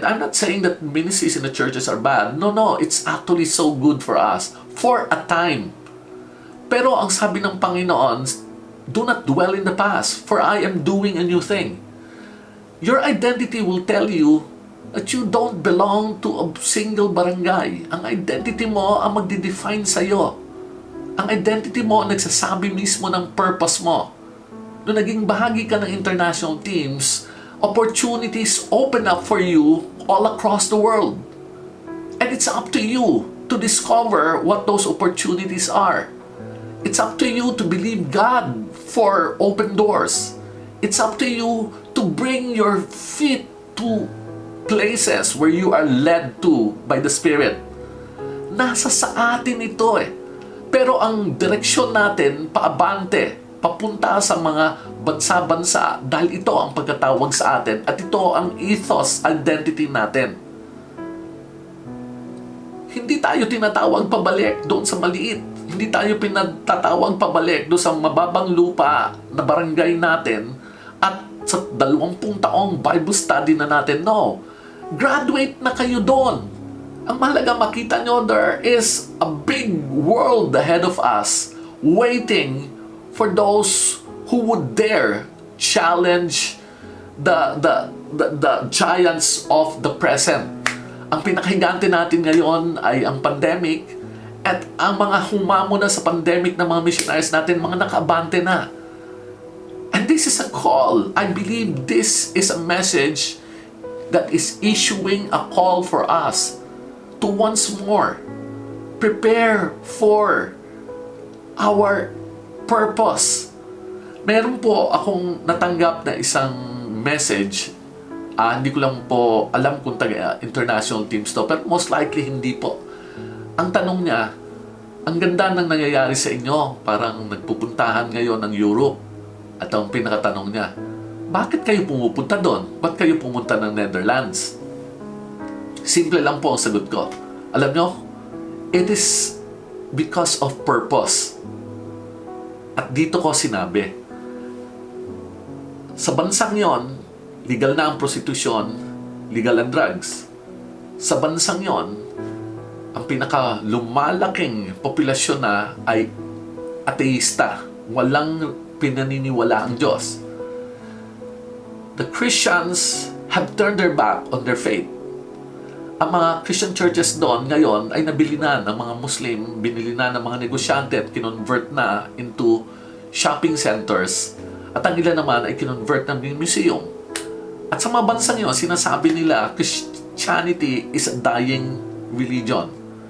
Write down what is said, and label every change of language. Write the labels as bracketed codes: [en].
[en] I'm not saying that ministries in the churches are bad. No, it's actually so good for us. For a time. [tl] Pero ang sabi ng Panginoon, [en] do not dwell in the past, for I am doing a new thing. Your identity will tell you that you don't belong to a single barangay. [tl] Ang identity mo ang magdidefine sa'yo. Ang identity mo ang nagsasabi mismo ng purpose mo. Nung naging bahagi ka ng international teams, [en] opportunities open up for you all across the world. And it's up to you to discover what those opportunities are. It's up to you to believe God for open doors. It's up to you to bring your feet to places where you are led to by the Spirit. [tl] Nasa sa atin ito eh. Pero ang direksyon natin, paabante, papunta sa mga bansa-bansa dahil ito ang pagkatawag sa atin at ito ang ethos, identity natin. Hindi tayo tinatawag pabalik doon sa maliit. Hindi tayo pinatatawag pabalik doon sa mababang lupa na barangay natin at sa 20 taong Bible study na natin. No. Graduate na kayo doon. Ang mahalaga makita nyo, [en] there is a big world ahead of us waiting for those who would dare challenge the giants of the present. [tl] Ang pinakahigante natin ngayon ay ang pandemic at ang mga humamo na sa pandemic na mga missionaries natin, mga nakaabante na. [en] And this is a call. I believe this is a message that is issuing a call for us to once more prepare for our purpose. [tl] Meron po akong natanggap na isang message. Hindi ko lang po alam kung taga-international teams to, [en] but most likely [tl] hindi po. Ang tanong niya, ang ganda ng nangyayari sa inyo, parang nagpupuntahan ngayon ng Europe. At ang pinakatanong niya, bakit kayo pumupunta doon? Ba't kayo pumunta ng Netherlands? Simple lang po ang sagot ko. Alam nyo, [en] it is because of purpose. [tl] At dito ko sinabi, sa bansang yon, legal na ang prostitusyon, legal ang drugs. Sa bansang yon, ang pinaka lumalaking populasyon na ay ateista. Walang pinaniniwala ang Diyos. [en] The Christians have turned their back on their faith. [tl] Ang mga Christian churches doon ngayon ay nabili na ng mga Muslim, binili na ng mga negosyante at kinonvert na [en] into shopping centers. [tl] At ang ilan naman ay kinonvert ng museum. At sa mga bansang yun, sinasabi nila [en] Christianity is a dying religion.